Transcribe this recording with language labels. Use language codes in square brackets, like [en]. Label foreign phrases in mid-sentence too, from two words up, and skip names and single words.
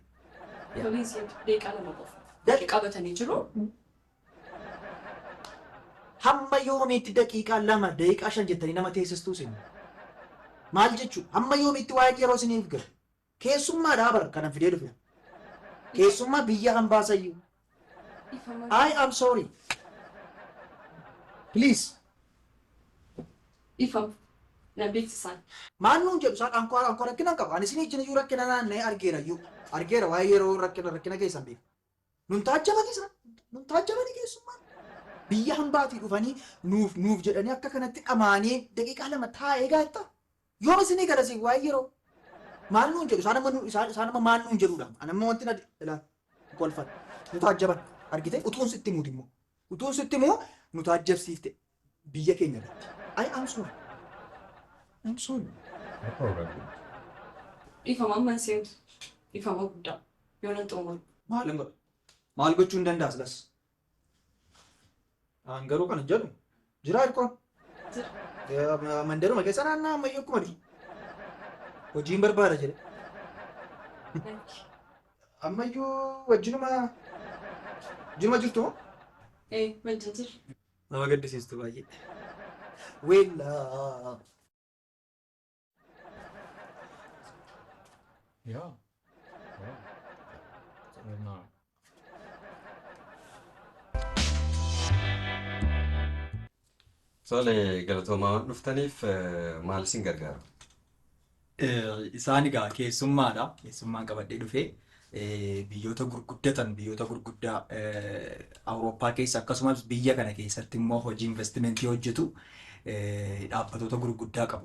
[om] Tole seentu deeqaa lama qofa. Qabatanii jiru. Hamma yoomiitti daqiiqaa 2 daqiiqaa 5 jettanii nama teessistuu isin. Maal jechuudha? Hamma yoomiitti waa'ee yeroo isiniif galu. Keessummaadhaa bara kanan fidee dhufe. Keessummaa biyya hambaasayyuu. [en] I am sorry. Please. [om] Ifam. Na beeksisan. Maal nuun jedhu isaan ankoo rakkina qaba. Ani isin ijjina iyyuu rakkina naanna'ee argeera iyyuu. Argeera waa'ee yeroo rakkina keessan beeku. Nun taajjabanii isaan. Nun taajjabanii keessummaan. Biyya hambaatii dhufanii nuuf jedhanii akka kanatti dhamaanii daqiiqaa 2 taa'ee gaetta. Yoom isinii garasiif waa'ee yeroo. Maal nuun jedhu isaan amma maal nuun jedhuudha. Ani amma wanti na ilaala. Kolfata. Nu taajjaban. Argite utuun sitti muut immoo. Utuun sitti immoo nu taajjabsiifte biyya keenya irratti. [en] I am sorry. I'm sorry. No problem. [om] Ifam amma seentu. Ifama guddaa. Yoona xumuru. Maal gochuu hin danda'a silas? Aan garuu kana jedhu jira hirkoon. Mandaruma keessa naannaa ammayyuu akkuma jiru. Hojiin barbaada jedhe. Ammayyuu wajjinuma jirtu moo? Wajjin jiru. Nama gaddisiistu baay'ee. Weellaa. Yeah. No. Tole galatoomaa dhuftaniif maal isin gargaara? Isaan egaa keessummaadha. Keessummaan qabadhee dhufee biyyoota gurguddaa Awurooppaa keessa akkasumas biyya kana keessatti immoo hojii investimentii hojjetu dhaabbatoota gurguddaa qabu.